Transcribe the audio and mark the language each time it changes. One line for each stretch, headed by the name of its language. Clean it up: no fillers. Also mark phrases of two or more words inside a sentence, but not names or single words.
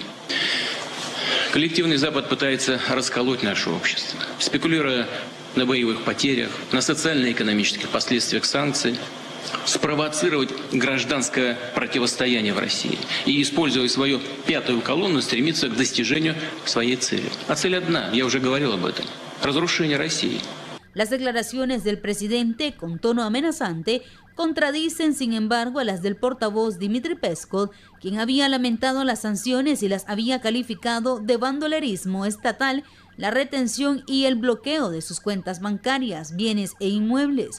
Russian: Коллективный Запад пытается расколоть наше общество, спекулируя на боевых потерях, на социально-экономических последствиях санкций, спровоцировать гражданское противостояние в России и, используя свою пятую колонну, стремиться к достижению своей цели. А цель одна, я уже говорил об этом – разрушение России.
Spanish: Las declaraciones del presidente, con tono amenazante, contradicen, sin embargo, a las del portavoz Dmitry Peskov, quien había lamentado las sanciones y las había calificado de bandolerismo estatal, la retención y el bloqueo de sus cuentas bancarias, bienes e inmuebles.